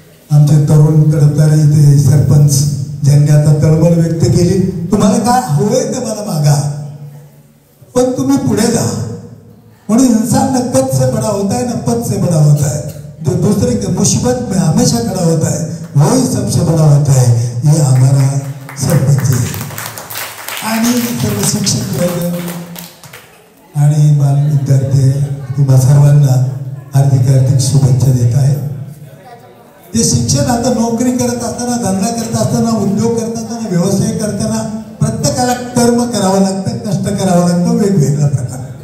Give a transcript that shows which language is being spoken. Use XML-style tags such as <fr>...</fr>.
<mr>आमचे तरुण कडकदार इथे सरपंच ज्यांनी आता तळमळ व्यक्त केली. तुम्हाला काय हवंय ते मला मागा, पण तुम्ही पुढे जा.</mr> <hi>म्हणून इंसान न कद से बड़ा होता है, न पद से बड़ा होता है. जो दूसरे के मुसीबत में हमेशा खड़ा होता है वही सबसे बड़ा होता है. ये हमारा सरपंच है.</hi> <mr>आणि सर्व शिक्षक आणि बाल विद्यार्थी तुम्हा सर्वांना हार्दिक शुभेच्छा देत आहे. ते शिक्षण आता नोकरी करत असताना, धंदा करत असताना, उद्योग करत असताना, व्यवसाय करताना प्रत्येकाला कर्म करावं लागतं, कष्ट करावं लागतं वेगवेगळ्या प्रकारे.</mr>